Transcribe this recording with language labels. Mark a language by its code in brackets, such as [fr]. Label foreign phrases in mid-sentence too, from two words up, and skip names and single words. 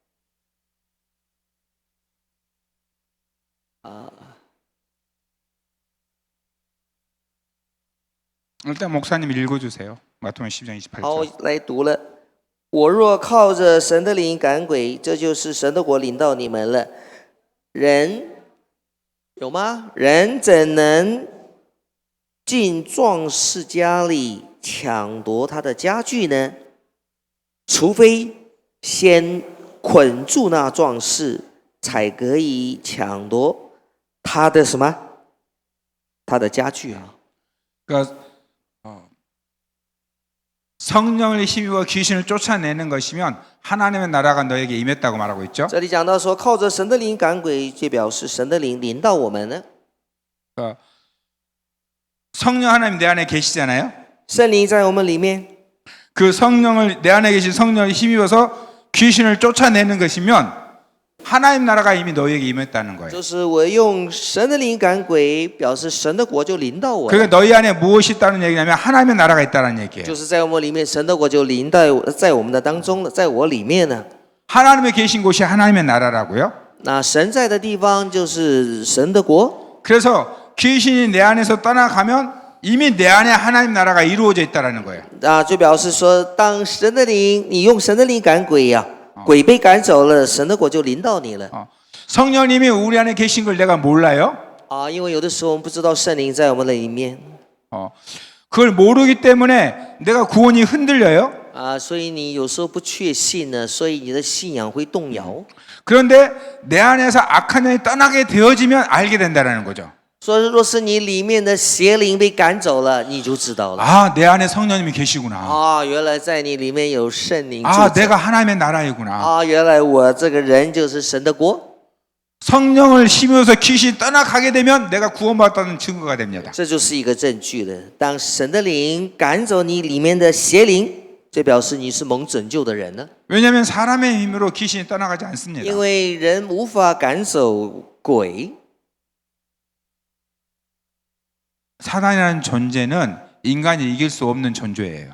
[ko] 일단 목사님 읽어주세요. 마태복음 12장 [zh] 好 [ko] 28절. ， [zh] 来读了。我若靠着神的灵赶鬼，这就是神的国临到你们了。人有吗？人怎能进壮士家里抢夺他的家具呢？除非先捆住那壮士，才可以抢夺他的什么？他的家具啊。 [ko] 그러니까 성령을 힘입어 귀신을 쫓아내는 것이면 하나님의 나라가 너에게 임했다고 말하고 있죠. [zh] 这里讲到说，靠着神的灵赶鬼，就表示神的灵临到我们呢。 [ko] 성령 하나님 내 안에 계시잖아요. [zh] 圣灵在我们里面， [ko] 그 성령을 내 안에 계신 성령을 힘입어서 귀신을 쫓아내는 것이면 하나님 나라가 이미 너에게 임했다는 거예요. [zh] 就是我用神的灵赶鬼，表示神的国就临到我了。 [ko] 그러니까 너희 안에 무엇이 있다는 얘기냐면 하나님의 나라가 있다는 얘기예요. [zh] 就是在我们里面，神的国就临到在我们的当中了，在我里面呢。 [ko] 하나님의 계신 곳이 하나님의 나라라고요. [zh] 那神在的地方就是神的国， [ko] 그래서 귀신이 내 안에서 떠나가면 이미 내 안에 하나님 나라가 이루어져 있다는 거예요. [zh] 就表示说，当神的灵，你用神的灵赶鬼呀、鬼被赶走了，神的国就临到你了。 [ko] 성령님이 우리 안에 계신 걸 내가 몰라요. [zh] 因为有的时候我们不知道圣灵在我们的里面 [ko] 그걸 모르기 때문에 내가 구원이 흔들려요. [zh] 所以你有时候不确信呢，所以你的信仰会动摇。 [ko] 그런데 내 안에서 악한 영이 떠나게 되어지면 알게 된다는 거죠. [zh] 所以，若是你里面的邪灵被赶走了，你就知道了。 [ko] 아, 내 안에 성령님이 계시구나. [zh] 原来在你里面有圣灵住 [ko] 아, [zh] 着。 [ko] 내가 하나님의 나라이구나. [zh] 原来我这个人就是神的国。 [ko] 성령을 힘입어서 귀신이 떠나가게 되면 내가 구원받았다는 증거가 됩니다. [zh] 这就是一个证据了。当神的灵赶走你里面的邪灵，这表示你是蒙拯救的人呢。 [ko] 왜냐하면 사람의 힘으로 귀신이 떠나가지 않습니다. [zh] 因为人无法赶走鬼。 [ko] 사단이라는 존재는 인간이 이길 수 없는 존재예요.